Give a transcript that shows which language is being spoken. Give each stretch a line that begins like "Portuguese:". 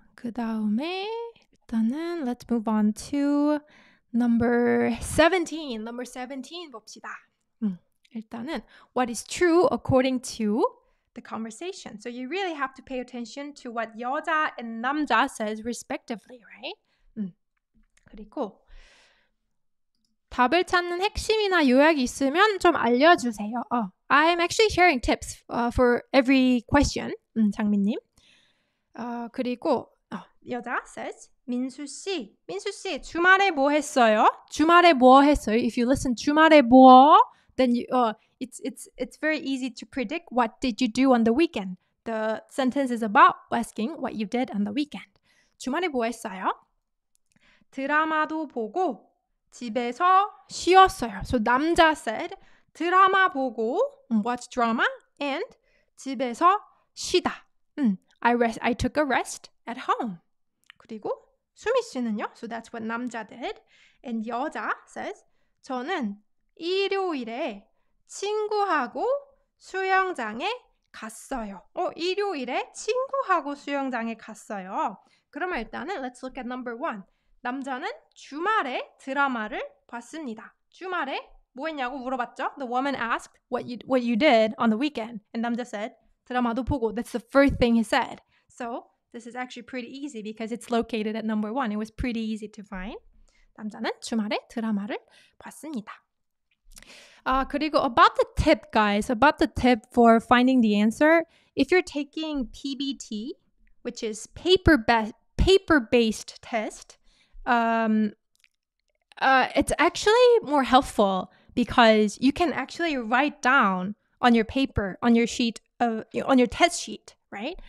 Korean: 그 다음에 일단은
English: let's move on to number 17. Number 17
Korean: 봅시다. 일단은
English: what is true according to the conversation. So you really have to pay attention to what 여자 and 남자 says respectively, right?
Korean: 그리고 답을 찾는 핵심이나 요약이 있으면 좀 알려주세요.
English: I'm actually sharing tips for every question.
Korean: 장민님. 그리고 여자 says 민수 씨 주말에 뭐 했어요? 주말에 뭐 했어요?
English: If you listen
Korean: 주말에 뭐,
English: then it's very easy to predict what did you do on the weekend. The sentence is about asking what you did on the weekend.
Korean: 주말에 뭐 했어요? 드라마도 보고 집에서 쉬었어요.
English: So 남자 said
Korean: 드라마 보고
English: watch drama and
Korean: 집에서 쉬다.
English: I took a rest at home.
Korean: 그리고 수미 씨는요?
English: So that's what 남자 did.
Korean: And 여자 says 저는 일요일에 친구하고 수영장에 갔어요. 일요일에 친구하고 수영장에 갔어요. 그러면 일단은
English: let's look at number one.
Korean: 남자는 주말에 드라마를 봤습니다. 주말에 뭐 했냐고 물어봤죠?
English: The woman asked what you did on the weekend. And 남자 said,
Korean: 드라마도 보고.
English: That's the first thing he said. So this is actually pretty easy because it's located at number one. It was pretty easy to find.
Korean: 남자는 주말에 드라마를 봤습니다. 그리고
English: about the tip, guys, about the tip for finding the answer. If you're taking PBT, which is paper-based test, it's actually more helpful because you can actually write down on your paper, on your sheet, on your test sheet, right?